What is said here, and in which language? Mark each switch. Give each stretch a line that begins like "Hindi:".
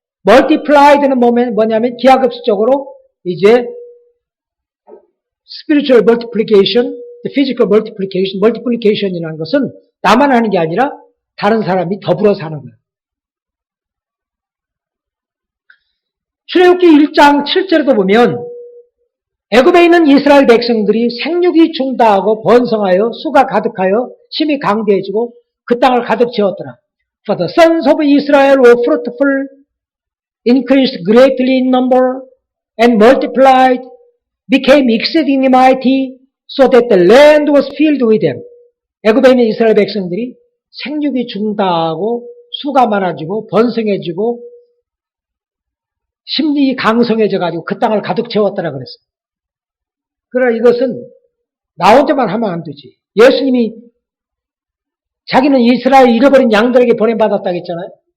Korean: multiplied는 뭐냐면 기하급수적으로 이제
English: spiritual multiplication, physical multiplication,
Korean: multiplication이라는 것은 나만 하는 게 아니라 다른 사람이 더불어서 하는 거예요. 출애굽기 1장 7절에도 보면 애굽에 있는 이스라엘 백성들이 생육이 중다하고 번성하여 수가 가득하여 힘이 강대해지고 그 땅을 가득 채웠더라.
English: For the sons of Israel were fruitful, increased greatly in number, and multiplied, became exceedingly mighty, so that the land was filled with them.
Korean: 애굽에 있는 이스라엘 백성들이 생육이 중다하고 수가 많아지고 번성해지고 심리 강성해져가지고 그 땅을 가득 채웠더라 그랬어요. 그러나 이것은 나 혼자만 하면 안 되지. 예수님이 자기는 이스라엘 잃어버린 양들에게 보냄받았다고 했잖아요.